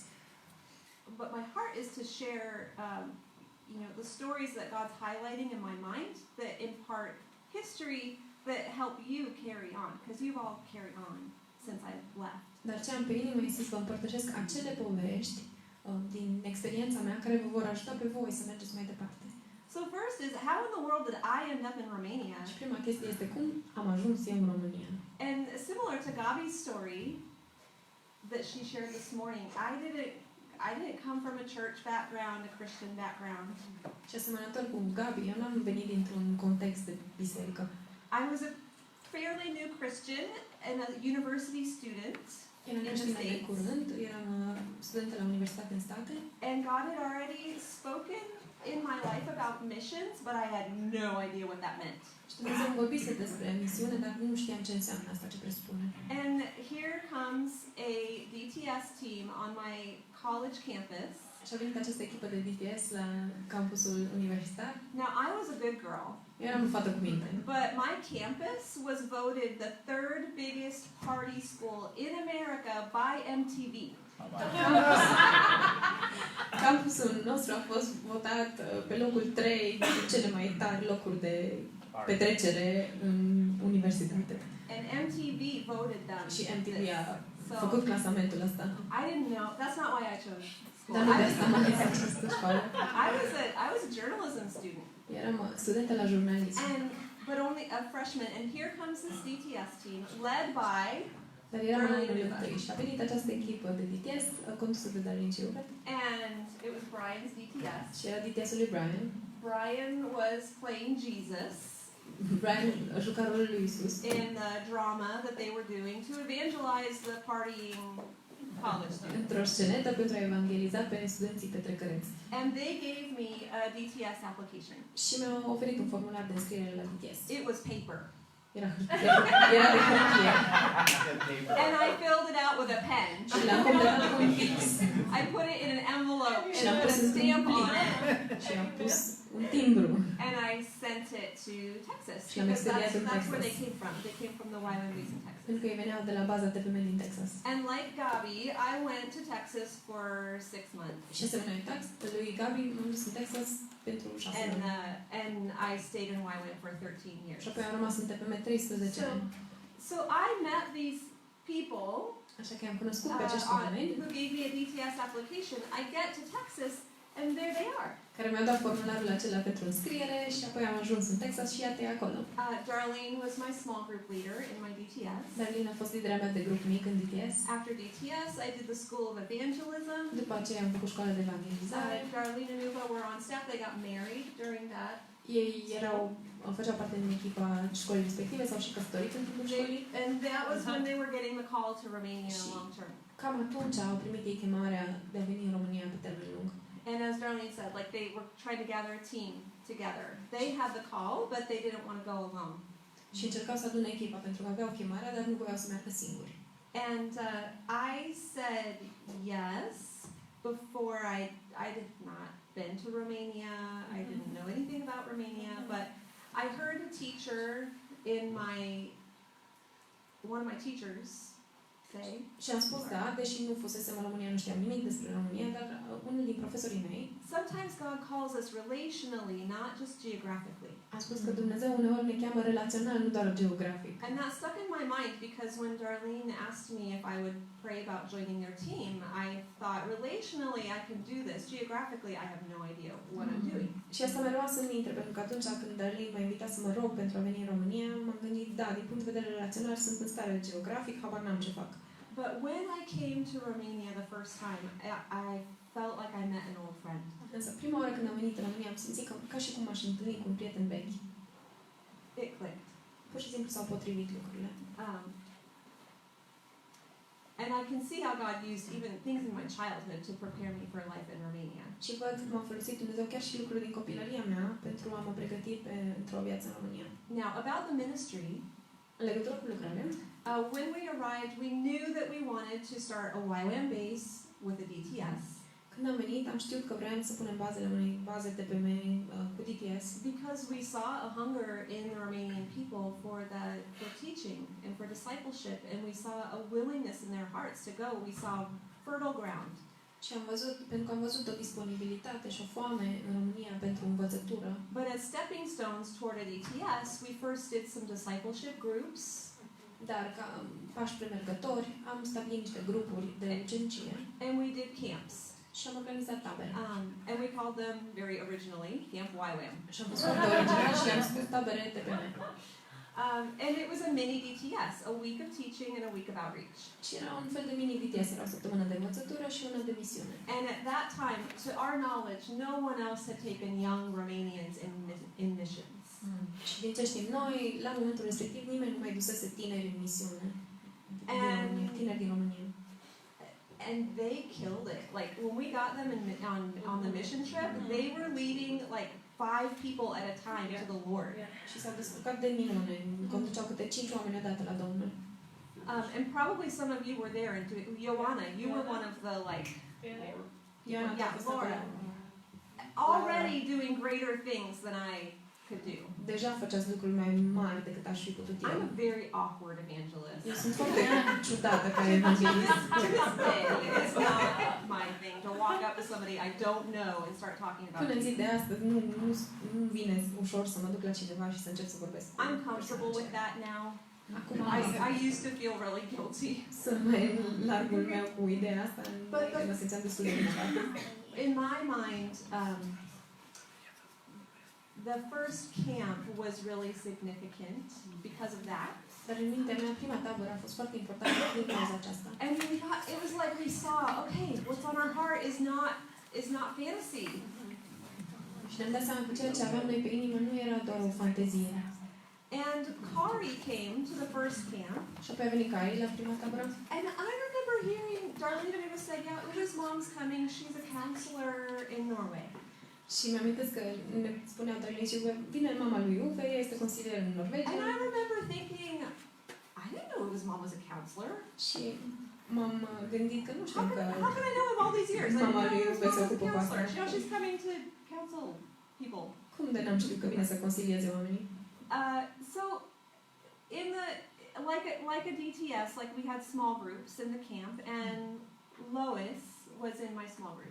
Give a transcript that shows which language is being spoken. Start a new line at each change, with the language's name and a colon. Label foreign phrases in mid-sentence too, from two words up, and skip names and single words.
English: But my heart is to share, the stories that God's highlighting in my mind that impart history that help you carry on, because you've all carried on since I've left.
Romanian: Dar ce am pe inimă este să vă împărtășesc acele povești din experiența mea care vă vor ajuta pe voi să mergeți mai departe.
English: So first is, how in the world did I end up in Romania?
Romanian: Și prima chestie este cum am ajuns eu în România.
English: And similar to Gabi's story that she shared this morning, I didn't come from a church background, a Christian background.
Romanian: Și asemănător cu Gabi, eu n-am venit dintr-un context de biserică.
English: I was a fairly new Christian and a university student
Romanian: Eram creștină de curând, eram studentă la universitate în state.
English: And God had already spoken in my life about missions, but I had no idea what that meant.
Romanian: Și Dumnezeu îmi vorbise despre misiune, dar nu știam ce înseamnă asta, ce presupune.
English: And here comes a DTS team on my college campus.
Romanian: Și a venit această echipă de DTS la campusul universitar.
English: Now, I was a good girl.
Romanian: Eu eram o fată cu minte.
English: But my campus was voted the third biggest party school in America by MTV.
Romanian: Campusul nostru a fost votat pe locul 3 de cele mai tari locuri de petrecere în universitate.
English: And MTV voted them.
Romanian: Și MTV a făcut clasamentul ăsta.
English: I didn't know. That's not why I chose school.
Romanian: Dar nu de asta m-am ales această școală.
English: I was a journalism student.
Romanian: Eram studentă la jurnalism.
English: But only a freshman. And here comes this DTS team led by
Romanian: Dar eram în anul întâi și a venit această echipă de DTS condusă de Darlene și Rupert.
English: And it was Brian's DTS.
Romanian: Și era DTS-ul lui Brian.
English: Brian was playing Jesus.
Romanian: Brian juca rolul lui Isus.
English: In the drama that they were doing to evangelize the partying college students.
Romanian: Într-o scenetă pentru a evangeliza pe studenții petrecăreți.
English: And they gave me a DTS application.
Romanian: Și mi-au oferit un formular de înscriere la DTS.
English: It was paper.
Romanian: Era de hârtie.
English: And I filled it out with a pen.
Romanian: Și l-am completat cu un pix.
English: I put it in an envelope
Romanian: Și
English: and
Romanian: l-am
English: put
Romanian: pus
English: a stamp
Romanian: într-un
English: on it.
Romanian: plic. Și am pus un timbru.
English: And I sent it to Texas.
Romanian: Și l-am expediat în
English: That's where
Romanian: Texas.
English: they came from. They came from the YWAM Cluj in Texas.
Romanian: Pentru că ei veneau de la baza TPM din Texas.
English: And like Gabi, I went to Texas for 6 months.
Romanian: Și asemenea lui Gabi m-am dus în Texas pentru 6 ani.
English: And I stayed in YWAM for 13 years.
Romanian: Și apoi am rămas în TPM 13 ani.
English: So I met these people
Romanian: Așa că am cunoscut pe acești oameni
English: who gave me a DTS application. I get to Texas And there they are.
Romanian: care mi-au dat formularul acela pentru înscriere și apoi am ajuns în Texas și iată-i acolo.
English: Darlene was my small group leader in my DTS.
Romanian: Darlene a fost lidera mea de grup mic în DTS.
English: After DTS, I did the School of Evangelism.
Romanian: După aceea am făcut școala de evangelizare.
English: Darlene and Uva were on staff. They got married during that.
Romanian: Ei făceau parte din echipa școlii respective, s-au și căsătorit în timpul școlii.
English: And that was when they were getting the call to Romania long term.
Romanian: Cam atunci au primit ei chemarea de a veni în România pe termen lung.
English: And as Darlene said, like they were trying to gather a team together. They had the call, but they didn't want to go alone.
Romanian: Și încercau să adune echipa pentru că aveau chemarea, dar nu voiau să meargă singuri.
English: And I said yes before I did not been to Romania. I didn't know anything about Romania, but I heard a teacher in one of my teachers say.
Romanian: Și am spus da, deși nu fusesem în România, nu știam nimic despre România, dar unul din profesorii mei.
English: Sometimes God calls us relationally, not just geographically.
Romanian: A spus că Dumnezeu uneori ne cheamă relațional, nu doar geografic.
English: And that stuck in my mind because when Darlene asked me if I would pray about joining their team, I thought relationally I can do this. Geographically I have no idea what I'm doing.
Romanian: Și asta mi-a rămas în minte, pentru că atunci când Darlene m-a invitat să mă rog pentru a veni în România, m-am gândit, da, din punct de vedere relațional sunt în stare geografic, habar n-am ce fac.
English: But when I came to Romania the first time, I felt like I met an old friend.
Romanian: Însă prima oară când am venit în România am simțit ca și cum m-aș întâlni cu un prieten vechi.
English: It clicked.
Romanian: Pur și simplu s-au potrivit lucrurile.
English: And I can see how God used even things in my childhood to prepare me for life in Romania.
Romanian: Și văd cum a folosit Dumnezeu chiar și lucruri din copilăria mea pentru a mă pregăti într-o viață în România.
English: Now, about the ministry,
Romanian: în legătură cu lucrarea,
English: when we arrived, we knew that we wanted to start a YWAM base with a DTS.
Romanian: Când am venit, am știut că vreau să punem bazele unei baze TPM cu DTS.
English: Because we saw a hunger in the Romanian people for teaching and for discipleship, and we saw a willingness in their hearts to go. We saw fertile ground.
Romanian: Și am văzut, pentru că am văzut o disponibilitate și o foame în România pentru învățătură.
English: But as stepping stones toward a DTS, we first did some discipleship groups.
Romanian: Dar ca pași premergători am stabilit niște grupuri de ucenicie.
English: And we did camps.
Romanian: Și am organizat tabere.
English: And we called them very originally Camp YWAM.
Romanian: Și am fost foarte original și am spus tabere TPM.
English: And it was a mini DTS, a week of teaching and a week of outreach.
Romanian: Și era un fel de mini DTS, era o săptămână de învățătură și una de misiune.
English: And at that time, to our knowledge, no one else had taken young Romanians in missions.
Romanian: Și din ce știm noi, la momentul respectiv nimeni nu mai dusese tineri în misiune. Tineri din România.
English: And they killed it. Like when we got them on the mission trip, they were leading like 5 people at a time to the Lord.
Romanian: Și s-au descurcat de minune, conduceau câte 5 oameni odată la Domnul.
English: And probably some of you were there. And Joanna, you were one of the like. Yeah, Laura. Already doing greater things than I could do.
Romanian: Deja făceați lucruri mai mari decât aș fi putut eu.
English: I'm a very awkward evangelist.
Romanian: Eu sunt foarte ciudată ca evanghelist.
English: To this day, it's not my thing to walk up to somebody I don't know and start talking about.
Romanian: Până în zi de astăzi nu vine ușor să mă duc la cineva și să încep să vorbesc.
English: I'm comfortable with that now.
Romanian: Acum
English: I used to feel really guilty.
Romanian: Sunt mai în largul meu cu ideea asta, mă simțeam destul de vinovată.
English: In my mind, the first camp was really significant because of that.
Romanian: Dar în mintea mea, prima tabără a fost foarte importantă din cauza aceasta.
English: And we thought, it was like we saw, okay, what's on our heart is not fantasy.
Romanian: Și ne-am dat seama că ceea ce aveam noi pe inimă nu era doar o fantezie.
English: And Kari came to the first camp.
Romanian: Și apoi a venit Kari la prima tabără.
English: And I remember hearing Darlene and Eva say, yeah, Uva's mom's coming, she's a counselor in Norway.
Romanian: Și mi-am amintesc că ne spunea Darlene și vine mama lui Uve, ea este consilier în Norvegia.
English: And I remember thinking, I didn't know Uva's mom was a counselor.
Romanian: Și m-am gândit că nu știu că
English: how can I know him all these years?
Romanian: mama lui Uve se ocupă cu asta.
English: You know, she's coming to counsel people.
Romanian: Cum de n-am știut că vine să consilieze oamenii?
English: So, in the like a DTS, like we had small groups in the camp, and Lois was in my small group.